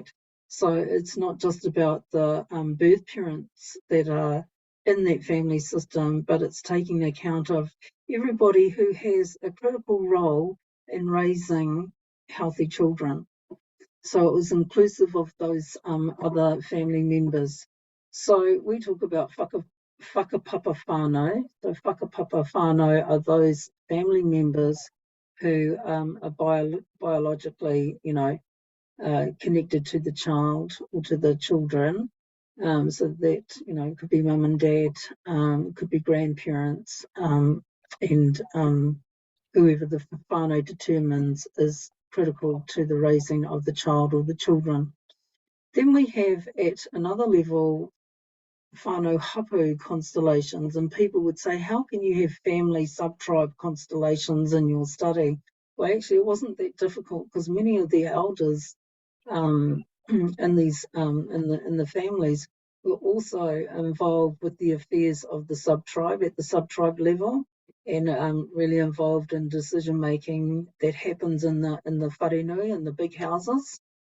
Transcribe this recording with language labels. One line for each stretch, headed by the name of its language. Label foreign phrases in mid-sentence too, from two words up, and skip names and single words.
English: So it's not just about the birth parents that are in that family system, but it's taking account of everybody who has a critical role in raising healthy children. So it was inclusive of those other family members. So we talk about
Māori: whakapapa whānau.
English: So
Māori: whakapapa whānau
English: are those family members who are biologically, connected to the child or to the children. So that, could be mum and dad, could be grandparents, whoever the whānau determines is critical to the raising of the child or the children. Then we have at another level
Māori: whānau hapu
English: constellations, and people would say, how can you have family sub-tribe constellations in your study? Well, actually, it wasn't that difficult because many of the elders in the families were also involved with the affairs of the sub-tribe at the sub-tribe level, and really involved in decision making that happens in the wharenui, in the big houses.